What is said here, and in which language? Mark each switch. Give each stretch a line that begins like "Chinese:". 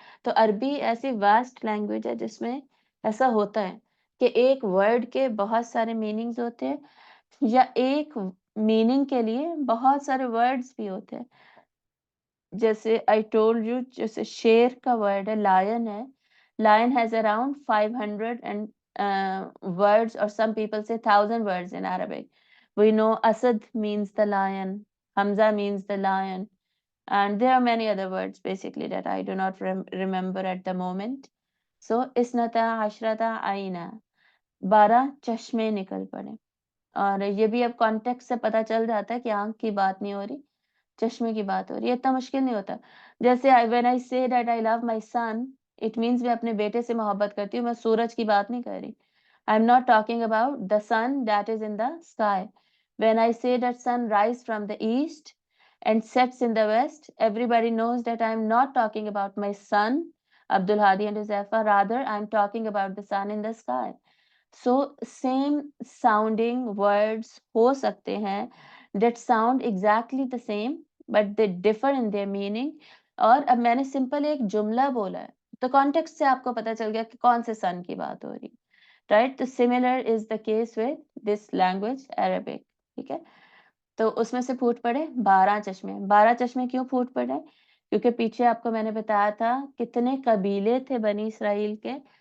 Hindi: तो अरबी ऐसी वास्ट लैंग्वेज है जिसमें ऐसा होता है कि एक वर्ड के बहुत सारे मीनिंग्स होते हैं या एक मीनिंग के लिए बहुत सारे वर्ड्स भी होते हैं। जैसे
English: I told you
Hindi: जैसे शेर का वर्ड है लायन है।
English: Lion has around 500 and words or some people say 1000 words in Arabic. We know Asad means the lion, Hamza means the lion, and there are many other words basically that I do not remember at the moment.
Hindi: So isnata ashrata aina 12 चश्मे निकल पड़े और ये भी अब context से पता चल जाता है कि आँख की बात नहीं हो रही, चश्मे की बात हो रही है, इतना मुश्किल नहीं होता। जैसे
English: when I say that I love my son, it means
Hindi: मैं अपने बेटे से मोहब्बत करती हूँ, मैं सूरज की बात नहीं कर रही।
English: I am not talking about the sun that is in the sky. When I say that sun rise from the east, and sets in the west. Everybody knows that I am not talking about my son, Abdul Hadi and Huzaifa. Rather, I am talking about the sun in the sky. So same sounding words
Hindi: हो सकते हैं
English: that sound exactly the same but they differ in their meaning.
Hindi: और अब मैंने simple एक जुमला बोला है तो कॉन्टेक्स्ट से आपको पता चल गया कि कौन से सन की बात हो रही है, राइट? तो
English: similar is the case with this language Arabic,
Hindi: ठीक है? तो उसमें से फूट पड़े 12 चश्मे। 12 चश्मे क्यों फूट पड़े? क्योंकि पीछे आपको मैंने बताया था कितने कबीले थे बनी इसराइल के।